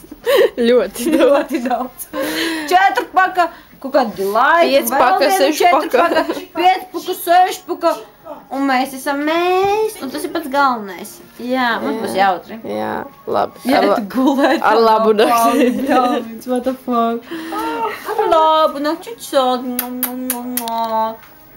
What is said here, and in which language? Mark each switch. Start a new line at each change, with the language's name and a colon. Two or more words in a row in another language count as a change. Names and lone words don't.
Latvian: Ļoti daudz. Ļoti daudz. 4 paka, kaut kādi laivi, 5 paka, 6 paka. 5 paka, 6 paka, un mēs esam mēs, un tas ir pats galvenais. Jā, mums būs jautri. Jā, labi. Jā, tu gulēt. ar labu nakti. Jā,
English: what the fuck.
Latvian: Ar labu nakti, čau.